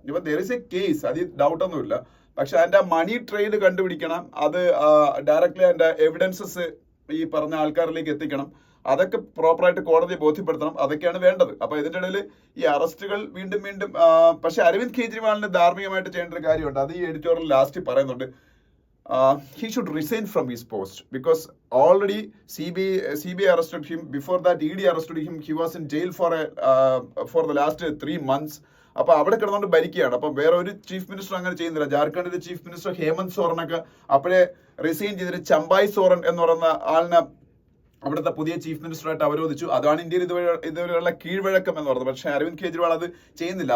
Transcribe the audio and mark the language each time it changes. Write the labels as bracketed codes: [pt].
[ml] ഇപ്പൊ [en] there is a case, [ml] അതിൽ ഡൗട്ടൊന്നുമില്ല. പക്ഷെ അതിന്റെ മണി ട്രെയിൽ കണ്ടുപിടിക്കണം, അത് ഡയറക്ട്ലി അതിന്റെ എവിഡൻസസ് ഈ പറഞ്ഞ ആൾക്കാരിലേക്ക് എത്തിക്കണം. അതൊക്കെ പ്രോപ്പറായിട്ട് കോടതിയെ ബോധ്യപ്പെടുത്തണം. അതൊക്കെയാണ് വേണ്ടത്. അപ്പൊ ഇതിന്റെ ഇടയിൽ ഈ അറസ്റ്റുകൾ വീണ്ടും വീണ്ടും പക്ഷെ അരവിന്ദ് കെജ്രിവാളിന് ധാർമ്മികമായിട്ട് ചെയ്യേണ്ട ഒരു കാര്യമുണ്ട്. അത് ഈ എഡിറ്റോറിയൽ ലാസ്റ്റ് പറയുന്നുണ്ട്. [en] He should resign from his post because already CBI arrested him. Before that, ED arrested him. He was in jail for the last 3 months. [ml] അപ്പൊ അവിടെ കിടന്നുകൊണ്ട് ഭരിക്കുകയാണ്. അപ്പൊ വേറെ ഒരു ചീഫ് മിനിസ്റ്റർ അങ്ങനെ ചെയ്യുന്നില്ല. ജാർഖണ്ഡിലെ ചീഫ് മിനിസ്റ്റർ ഹേമന്ത് സോറനൊക്കെ അപ്പോഴേ റിസൈൻ ചെയ്തിട്ട് ചമ്പായ് സോറൻ എന്ന് പറയുന്ന ആളിനെ അവിടുത്തെ പുതിയ ചീഫ് മിനിസ്റ്ററായിട്ട് അവരോധിച്ചു. അതാണ് ഇന്ത്യയിൽ ഇതുവരെയുള്ള കീഴ്വഴക്കം എന്ന് പറയുന്നത്. പക്ഷേ അരവിന്ദ് കെജ്രിവാൾ അത് ചെയ്യുന്നില്ല.